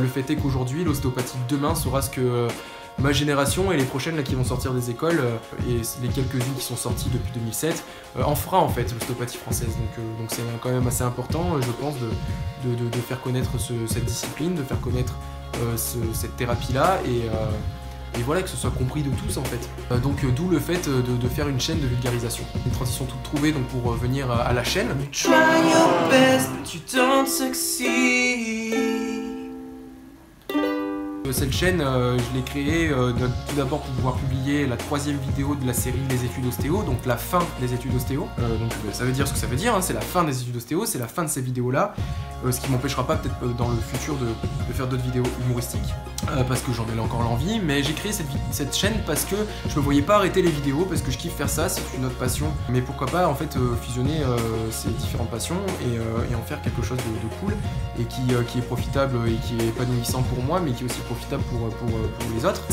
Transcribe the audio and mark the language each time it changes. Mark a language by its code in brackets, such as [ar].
[fr] Le fait est qu'aujourd'hui, l'ostéopathie de demain sera ce que ma génération et les prochaines là, qui vont sortir des écoles, et les quelques-unes qui sont sorties depuis 2007, en fera en fait l'ostéopathie française. Donc c'est quand même assez important, je pense, de faire connaître cette discipline, de faire connaître cette thérapie-là, et voilà, que ce soit compris de tous en fait. Donc d'où le fait de faire une chaîne de vulgarisation. Une transition toute trouvée donc pour venir à la chaîne. [en] You try your best, but you don't succeed. [fr] Cette chaîne, je l'ai créée tout d'abord pour pouvoir publier la 3e vidéo de la série Les études ostéo, donc la fin des études ostéo. Donc ça veut dire ce que ça veut dire, hein, c'est la fin des études ostéo, c'est la fin de ces vidéos-là, ce qui m'empêchera pas peut-être dans le futur de faire d'autres vidéos humoristiques, parce que j'en ai encore l'envie, mais j'ai créé cette chaîne parce que je me voyais pas arrêter les vidéos, parce que je kiffe faire ça, c'est une autre passion, mais pourquoi pas en fait fusionner ces différentes passions et en faire quelque chose de cool, et qui est profitable et qui est épanouissant pour moi, mais qui est aussi profitable pour les autres.